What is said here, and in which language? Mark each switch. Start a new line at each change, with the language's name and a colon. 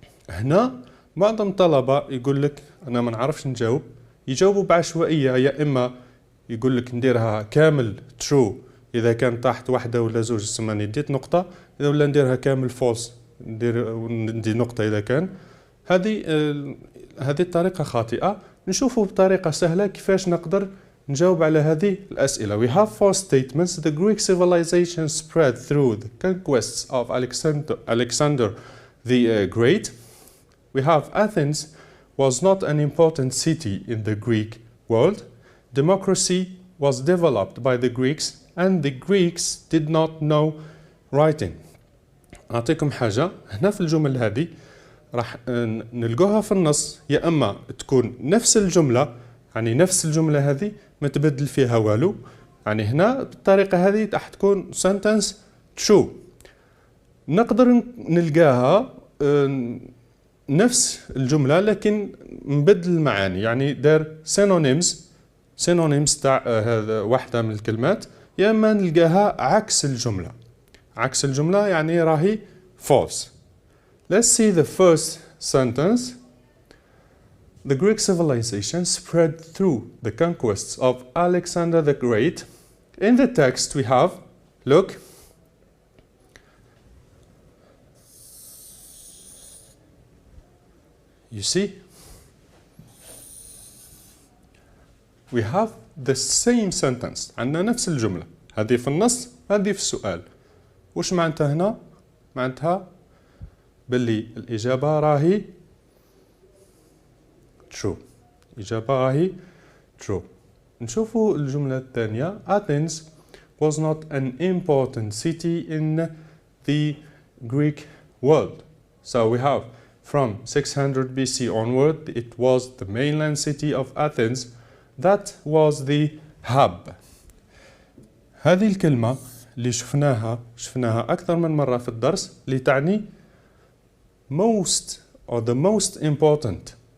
Arabic: هنا معظم طلبة يقول لك أنا ما نعرفش نجاوب، يجاوبوا بعشوائية، يا إما يقول لك نديرها كامل true إذا كان تحت واحدة ولا زوج تسمى نديت نقطة، إذا ولا نديرها كامل false ندي نقطة إذا كان. هذه الطريقة خاطئة. نشوفوا بطريقة سهلة كيفاش نقدر نجاوب على هذه الأسئلة.
English: We have four statements. The Greek civilization spread through the conquests of Alexander the Great. We have Athens was not an important city in the Greek world. Democracy was developed by the Greeks and the Greeks did not know writing.
Arabic: أعطيكم حاجة هنا في الجمل هذه راح نلقوها في النص، يا أما تكون نفس الجملة، يعني نفس الجملة هذه ما تبدل فيها والو، يعني هنا بالطريقة هذه راح تكون sentence true. نقدر نلقاها نفس الجملة لكن نبدل المعاني، يعني دار synonyms تاع هذا واحدة من الكلمات، يا اما نلقاها عكس الجملة. عكس الجملة يعني راهي false.
English: Let's see the first sentence. The Greek civilization spread through the conquests of Alexander the Great. In the text we have, look, you see, we have the same sentence.
Arabic: عندنا نفس الجملة، هذه في النص هذه في السؤال. وش معناتها هنا؟ معناتها باللي الإجابة راهي true. الإجابة راهي true. نشوفوا الجملة الثانية.
English: Athens was not an important city in the Greek world. So we have from 600 BC onward, it was the mainland city of Athens that was the hub.
Arabic: هذه الكلمة اللي شفناها أكثر من مرة في الدرس، اللي تعني
English: most or the most important.